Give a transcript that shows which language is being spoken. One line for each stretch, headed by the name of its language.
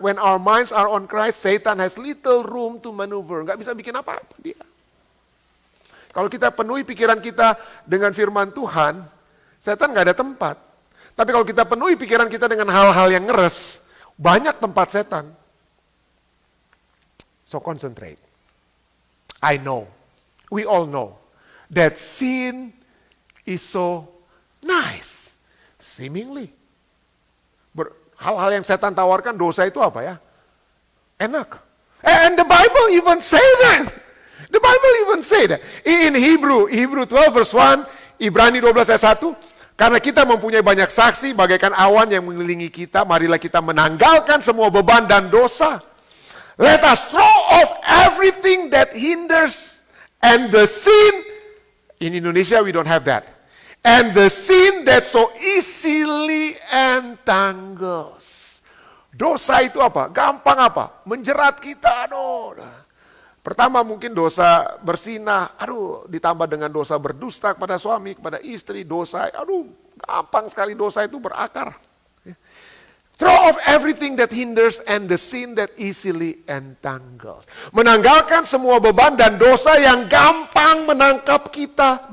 English: When our minds are on Christ, Satan has little room to maneuver.
Indonesian: Nggak bisa bikin apa-apa dia. Kalau kita penuhi pikiran kita dengan firman Tuhan, setan nggak ada tempat. Tapi kalau kita penuhi pikiran kita dengan hal-hal yang ngeres, banyak tempat setan.
English: So concentrate. I know, we all know, that sin is so nice, seemingly.
Indonesian: Hal-hal yang setan tawarkan, dosa itu apa ya? Enak.
English: And the Bible even say that. The Bible even say that. In Hebrew 12 verse 1,
Indonesian: Ibrani 12 ayat 1, karena kita mempunyai banyak saksi bagaikan awan yang mengelilingi kita, marilah kita menanggalkan semua beban dan dosa.
English: Let us throw off everything that hinders and the sin. In Indonesia we don't have that. And the sin that so easily entangles.
Indonesian: Dosa itu apa? Gampang apa? Menjerat kita. Pertama mungkin dosa bersinah. Ditambah dengan dosa berdusta kepada suami, kepada istri. Dosa, gampang sekali dosa itu berakar.
English: Throw off everything that hinders and the sin that easily entangles.
Indonesian: Menanggalkan semua beban dan dosa yang gampang menangkap kita.